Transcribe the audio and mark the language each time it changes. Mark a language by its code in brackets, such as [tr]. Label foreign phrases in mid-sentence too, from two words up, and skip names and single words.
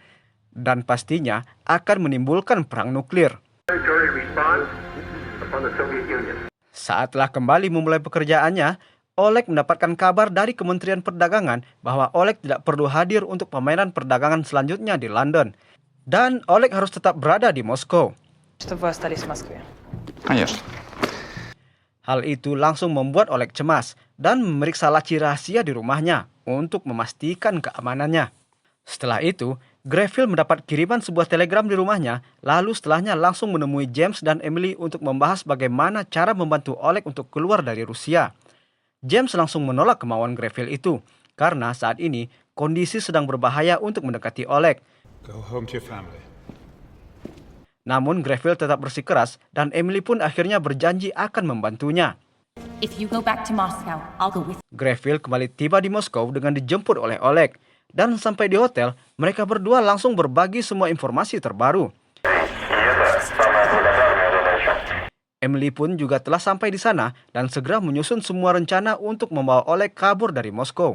[id] Dan pastinya akan menimbulkan perang nuklir. Saat telah kembali memulai pekerjaannya, Oleg mendapatkan kabar dari Kementerian Perdagangan bahwa Oleg tidak perlu hadir untuk pameran perdagangan selanjutnya di London. Dan Oleg harus tetap berada di Moskow. [ru] Чтобы вы остались в Москве. Конечно. [id] Hal itu langsung membuat Oleg cemas dan memeriksa laci rahasia di rumahnya untuk memastikan keamanannya. Setelah itu, Greville mendapat kiriman sebuah telegram di rumahnya, lalu setelahnya langsung menemui James dan Emily untuk membahas bagaimana cara membantu Oleg untuk keluar dari Rusia. James langsung menolak kemauan Greville itu, karena saat ini kondisi sedang berbahaya untuk mendekati Oleg. [en] Go home to your family. [id] Namun Greville tetap bersikeras dan Emily pun akhirnya berjanji akan membantunya. [en] If you go back to Moscow, I'll go with you. [id] Greville kembali tiba di Moskow dengan dijemput oleh Oleg. Dan sampai di hotel, mereka berdua langsung berbagi semua informasi terbaru. Emily pun juga telah sampai di sana dan segera menyusun semua rencana untuk membawa Oleg kabur dari Moskow.